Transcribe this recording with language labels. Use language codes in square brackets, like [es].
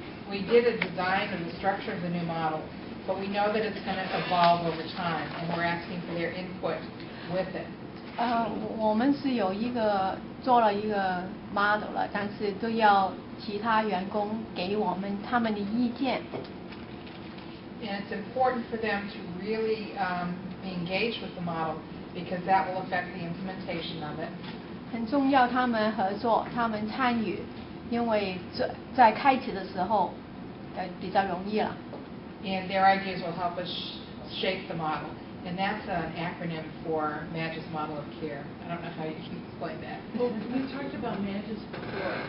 [en] We did a design of the structure of the new model, but we know that it's going to evolve over time, and we're asking for their input with it. [zh] 我们是有做了一个 model 了，但是都要其他员工给我们他们的意见。 [en] And it's important for them to really be engaged with the model because that will affect the implementation of it. [zh] 很重要，他们合作，他们参与，因为在开始的时候比较容易了。 [en] And their ideas will help us shape the model. And that's an acronym for Magis Model of Care. I don't know how you can explain that. Well, we talked about Magis before.